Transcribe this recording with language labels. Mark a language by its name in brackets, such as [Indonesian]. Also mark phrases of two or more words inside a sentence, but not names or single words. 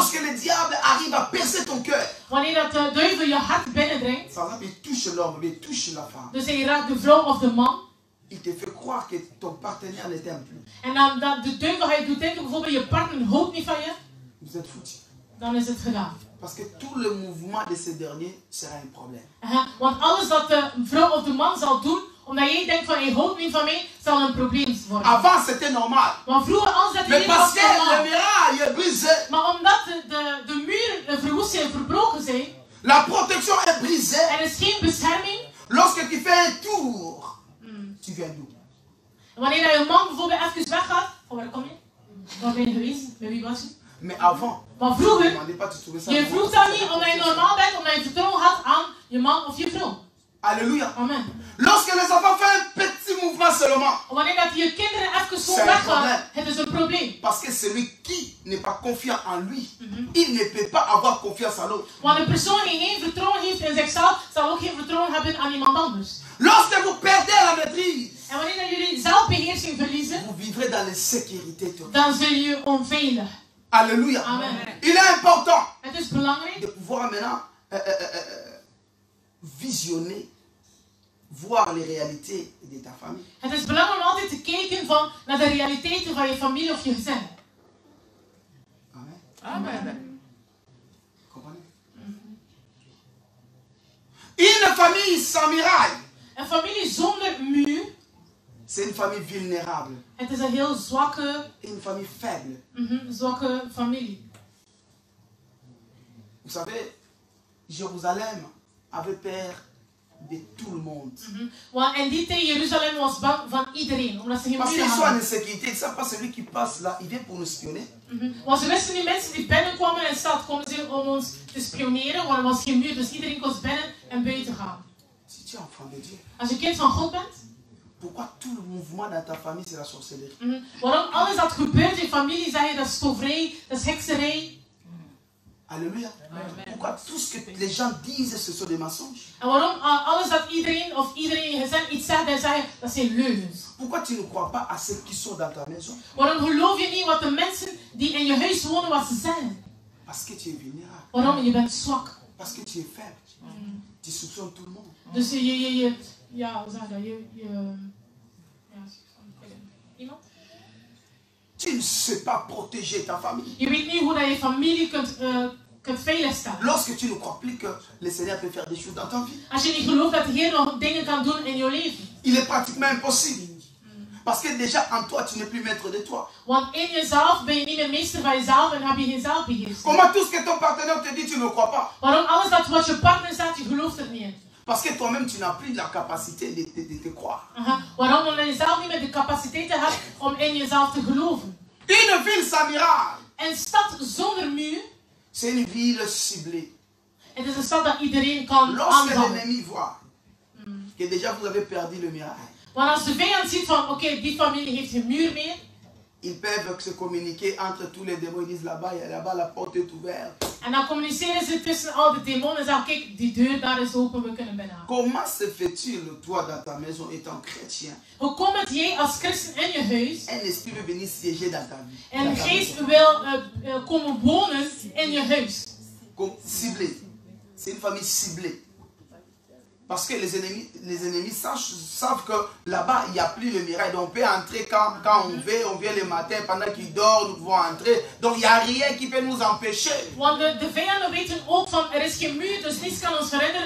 [French] Lorsque le diable arrive à percer ton cœur, [Dutch] Wanneer dat de duivel je hart binnendringt, [French] par exemple, il touche l'homme, il touche la femme, [Dutch] dus hij raakt de vrouw of de man, [French] il te fait croire que ton partenaire ne t'aime plus. [Dutch] En dan dat de duivel gaat je doen denken, bijvoorbeeld je partner houdt niet van je. [French] Vous êtes foutus. [Dutch] Dan is het gedaan. [French] Parce que tout le mouvement de ces derniers sera un problème. [Dutch] Want alles dat de vrouw of de man zal doen, omdat jij denkt van hij houdt niet van mij, zal een probleem worden. [French] Avant c'était normal. [Dutch] Want vroeger alles dat [French] Mais parce que [Dutch] normaal. [French] le miracle est brisé. [Dutch] Maar omdat de muren verwoest zijn, verbroken zijn, [French] La protection est brisée. [Dutch] er is geen bescherming. [French] Lorsque tu fais un tour, tu viens d'où? [Dutch] En wanneer je man bijvoorbeeld even weggaat, van waar kom je? Waar ben je geweest? Bij wie was je? [French] Mais avant, [Dutch] Maar [French] ne [Dutch] vroeger, [French] demandez pas, tu trouvais ça [Dutch] je [French] normal. [Dutch] vroeg dat niet omdat je normaal bent, omdat je vertrouwen had aan je man of je vrouw. [French] Alléluia. [Dutch] Amen. [French] Lorsque les enfants font un petit mouvement seulement, [Dutch] En wanneer dat je kinderen even zo [French] C'est un [Dutch] weggaan, [French] problème. [Dutch] het is een probleem. [French] parce que celui qui n'est pas confiant en lui, il ne peut pas avoir confiance en l'autre. [Dutch] Want een persoon die geen vertrouwen heeft in zichzelf, zal ook geen vertrouwen hebben aan iemand anders. [French] Lorsque vous perdez la maîtrise, [Dutch] En wanneer dat jullie zelfbeheersing verliezen, [French] vous vivrez dans l'insécurité totale. [Dutch] dan zul je onveilig. [French] Alléluia. [Dutch] Amen. [French] Il est important [Dutch] Het is belangrijk [French] de pouvoir maintenant visionner, voir les réalités de ta famille. [Dutch] Het is belangrijk om altijd te kijken naar de realiteiten van je familie of je gezin. Amen. Amen. [French] Comprenez? Une famille sans miraille, [Dutch] Een familie zonder muur, [French] c'est une famille vulnérable, [Dutch] het is een heel zwakke, [French] une famille faible. [Dutch] zwakke familie. [French] Vous savez, Jérusalem avait peur de tout le monde. [Dutch] Want in die tijd Jeruzalem was bang van iedereen, omdat ze geen [French] Parce [Dutch] muren [French] qu'ils sont en [Dutch] hadden. [French] insécurité, ils ne savent pas celui qui passe là, il vient pour nous spionner. [Dutch] Want ze wisten die mensen die binnenkwamen in de stad, konden ze om ons te spioneren, want er was geen muur, dus iedereen kon binnen en buiten gaan. [French] Si tu es enfant de Dieu, [Dutch] Als je kind van God bent, [French] pourquoi tout le mouvement dans ta famille c'est la sorcellerie? [Dutch] waarom alles dat gebeurt in familie, zeg je dat is toverij, dat is hekserij. [French] Alléluia. Pourquoi tout ce que les gens disent ce sont des mensonges? [Dutch] En waarom alles dat iedereen of iedereen in je gezin iets zegt en zeggen, dat zijn leugens. [French] Pourquoi tu ne crois pas à ceux qui sont dans ta maison? [Dutch] Waarom geloof je niet wat de mensen die in je huis wonen, wat ze zeggen? [French] Parce que tu es vulnérable, [Dutch] Waarom? Je bent zwak. [French] parce que tu es faible. Tu soupçonnes tout le monde. [Dutch] Dus ja, hoe zeg je dat? Ja, iemand? [French] Tu ne sais pas protéger ta famille. [Dutch] Je weet niet hoe dat je familie kunt veiligstellen. [French] Lorsque tu ne crois plus que le Seigneur peut faire des choses dans ta vie, [Dutch] Als je niet gelooft dat de Heer nog dingen kan doen in je leven. [French] il est pratiquement impossible. Parce que déjà en toi, tu n'es plus maître de toi. [Dutch] Want in jezelf ben je niet meer meester van jezelf en heb je geen zelfbeheersing. [French] Comment tout ce que ton partenaire te dit, tu ne crois pas? [Dutch] Waarom alles dat wat je partner zegt, je gelooft er niet in. [French] Parce que toi-même, tu n'as plus la capacité de te croire. [Dutch] Waarom? Omdat je zelf niet meer de capaciteiten hebt om in jezelf te geloven. [French] Une ville sans miracle, [Dutch] Een stad zonder muur, [French] c'est une ville ciblée. [Dutch] het is een stad dat iedereen kan [French] Lorsque [Dutch] aanvallen. [French] l'ennemi voit que déjà vous avez perdu le miracle, [Dutch] Want als de vijand ziet van, oké, die familie heeft geen muur meer, [French] ils peuvent se communiquer entre tous les démons. Ils disent là-bas la porte est ouverte. [Dutch] en dan communiceren ze tussen al de demonen en zeggen, kijk, die deur daar is open, we kunnen binnen. [French] Comment se fait-il, toi, dans ta maison, étant chrétien, [Dutch] Hoe komt het jij als christen in je huis [French] un esprit veut venir siéger dans ta vie? [Dutch] en [French] dans [Dutch] de [French] ta [Dutch] geest [French] maison. [Dutch] wil komen wonen in je huis? [French] Comme ciblé. C'est une famille ciblée. Parce que les ennemis savent que là-bas, il n'y a plus le miracle. Donc on peut entrer quand on veut, on vient le matin, pendant qu'il dort, nous pouvons entrer. Donc il n'y a rien qui peut nous empêcher. [Dutch] Want de vijanden weten ook van, er is geen muur, dus niets kan ons verhinderen.